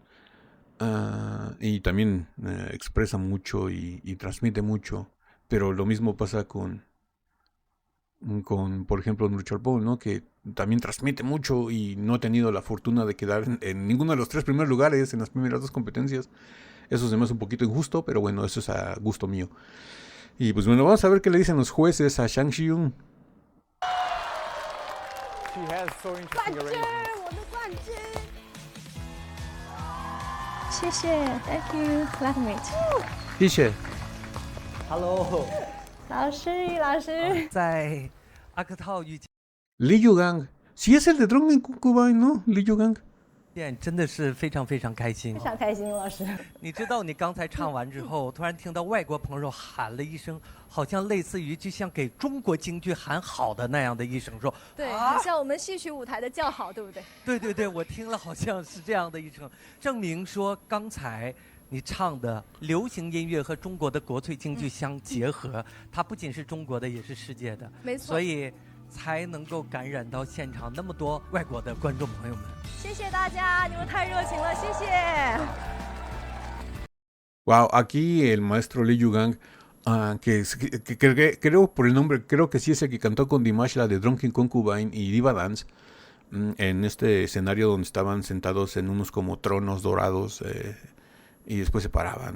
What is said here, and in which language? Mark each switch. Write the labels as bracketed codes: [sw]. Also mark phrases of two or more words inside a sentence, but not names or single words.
[es] Y también expresa mucho y transmite mucho, pero lo mismo pasa con por ejemplo, Nurchorpon, ¿no? Que también transmite mucho y no ha tenido la fortuna de quedar en ninguno de los tres primeros lugares en las primeras dos competencias. Eso se me hace un poquito injusto, pero bueno, eso es a gusto mío. Y pues bueno, vamos a ver qué le dicen los jueces a Zhang Zhiyun. [en] She has so interesting arrangements. 谢谢 ，Thank you, glad to meet you。 [zh] 谢谢。 [en] Hello， [zh] 老师，在阿克套遇见 [es] Li Yugang, sí es el de Drunken Concubine, ¿no? Li Yugang. [zh] 真的是非常非常开心。非常开心，老师。你知道，你刚才唱完之后，突然听到外国朋友喊了一声，好像类似于就像给中国京剧喊好的那样的一声，说对，很像我们戏曲舞台的叫好，对不对？对，我听了好像是这样的一声，证明说刚才你唱的流行音乐和中国的国粹京剧相结合，它不仅是中国的，也是世界的。没错。所以才能够感染到现场那么多外国的观众朋友们。谢谢大家，你们太热情了，谢谢。 [es] Wow, aquí el maestro Li Yugang, que creo por el nombre, creo que sí es el que cantó con Dimash la de Drunken Concubine y Diva Dance, en este escenario donde estaban sentados en unos como tronos dorados y después se paraban.